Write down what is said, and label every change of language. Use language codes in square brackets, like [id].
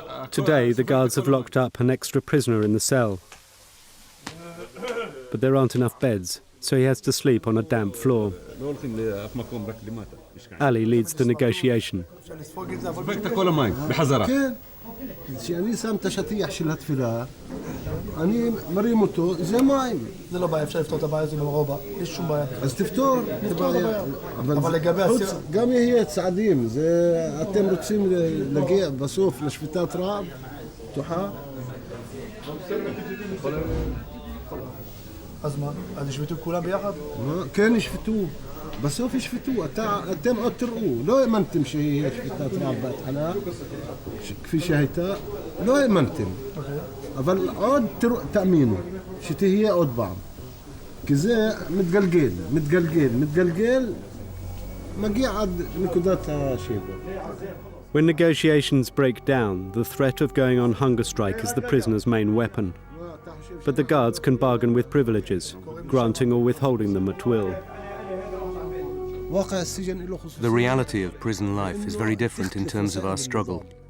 [en] Today, the guards have locked up an extra prisoner in the cell. But there aren't enough beds, so he has to sleep on a damp floor. Ali leads the negotiation. [he] שאני שם את השטיח של התפילה, אני מרים אותו, זה מים. זה לא בעיה, אפשר לפתור את הבעיה הזו במרובה, יש שום בעיה. אז תפתור. נפתור את הבעיה. אבל לגבי הסיר... גם יהיה צעדים, אתם רוצים להגיע בסוף לשביתת רעב, פתוחה? אז מה? אז ישבתו כולם ביחד? כן, ישבתו. בסוף ישפטו, אתם עוד תראו, לא האמנתם שיהיה שפיטת רעב בהתחלה, כפי שהייתה, לא האמנתם, אבל עוד תאמינו, שתהיה עוד פעם, כי זה מתגלגל, מגיע עד נקודת השבר. [en] When negotiations break down, the threat of going on hunger strike is the prisoner's main weapon. But the guards can bargain with privileges, granting or withholding them at will. The reality of prison life is very different in terms of our struggle.